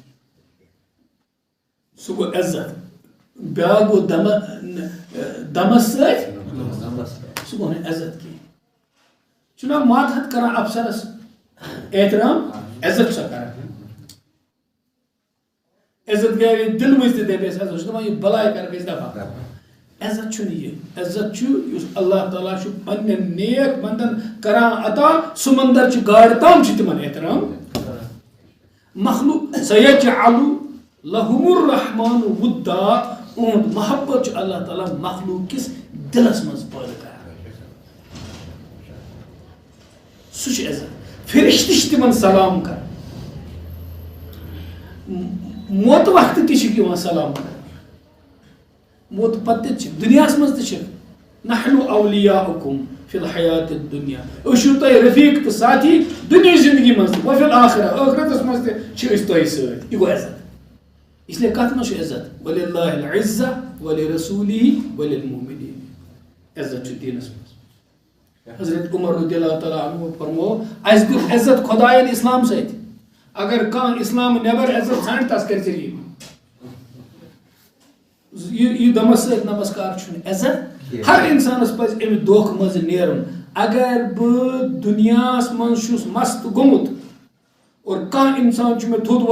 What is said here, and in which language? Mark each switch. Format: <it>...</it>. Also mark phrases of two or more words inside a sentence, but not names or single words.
<ks>سُہ گوٚو عزت بیٛاکھ گوٚو دمس سۭتۍ سُہ گوٚو نہٕ عزت کینٛہہ چھُنا ماتحت کران افسرس احترام عزت چھا کران عزت گٔے دل منٛز تہِ دپیس عزت چھُ دپان یہِ بلاے کر گژھِ دفع عزت چھُنہٕ یہِ عزت چھُ یُس اللہ تعالیٰ چھُ پننٮ۪ن نیک بندن کران عطا سمندر چہِ گاڈٕ تام چھِ تِمن احترام مخلوق</ks> <ar>سَیَجْعَلُ لَهُمُ الرحمٰنُ وُدًّا</ar> <ks>اُہُنٛد محبت چھُ اللہ تعالیٰ مخلوق کِس دلس منٛز پٲدٕ کران سُہ چھُ عزت فرشتہٕ چھِ تِمن سلام کران موت وقتہٕ تہِ چھِکھ یِوان سلام کران موت پتہٕ تہِ چھِ دُنیاہس منٛز تہِ چھِکھ</ks> <ar>نحنُ اولیاؤکُم فی الحیات الدنیا</ar> <ks>أسۍ چھِو تۄہہِ رفیٖق تہٕ ساتھی دُنیاہِچ زندگی منٛز تہِ</ks> <ar>وفی الآخرہ</ar> <ks>ٲخرتس منٛز تہِ چھِ أسۍ تۄہہِ سۭتۍ یہِ گوٚو عزت</ks> <ur>اس لیے</ur> <ks>کتھ منٛز چھُ عزت</ks> <ar>وللہ العزہ ولرسولہ وللمؤمنین</ar> <ks>عزت چھُ دیٖنس منٛز حضرت عمر</ks> <ar>رضی اللہ تعالیٰ عنہ</ar> <ks>فرموو اَسہِ دیُت عزت خۄدایَن اسلام سۭتۍ اگر کانٛہہ اسلام نٮ۪بر عزت ژھانڈِ تس کر ذٔریعہٕ یہِ دمس سۭتۍ نمسکار چھُنہٕ عزت ہر انسانس پزِ امہِ دھوکہٕ منٛز نیرُن اگر بہٕ دُنیاہس منٛز چھُس مست گوٚمُت اور کانٛہہ انسان چھُ مےٚ تھوٚد</ks>